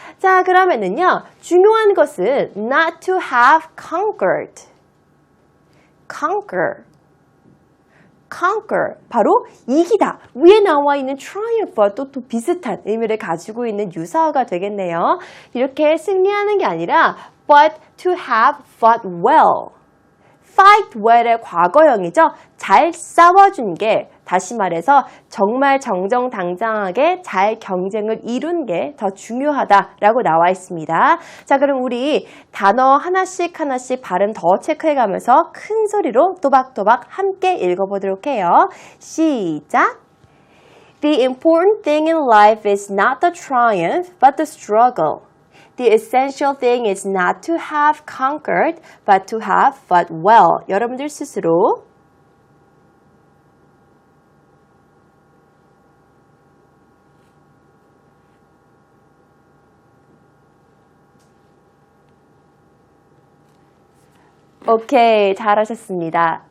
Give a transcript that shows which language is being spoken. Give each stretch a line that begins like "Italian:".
Korean: 자, 그러면은요, 중요한 것은
English: not to have conquered.
Korean: conquer, 바로 이기다. 위에 나와 있는 triumph와 또 비슷한 의미를 가지고 있는 유사어가 되겠네요. 이렇게 승리하는 게 아니라
English: but to have fought well. fight well
Korean: 의 과거형이죠. 잘 싸워준 게, 다시 말해서 정말 정정당당하게 잘 경쟁을 이룬 게 더 중요하다라고 나와 있습니다. 자, 그럼 우리 단어 하나씩 발음 더 체크해가면서 큰 소리로 또박또박 함께 읽어보도록 해요. 시작!
English: The important thing in life is not the triumph, but the struggle. The essential thing is not to have conquered, but to have fought well.
Korean: 여러분들 스스로 오케이, 잘하셨습니다.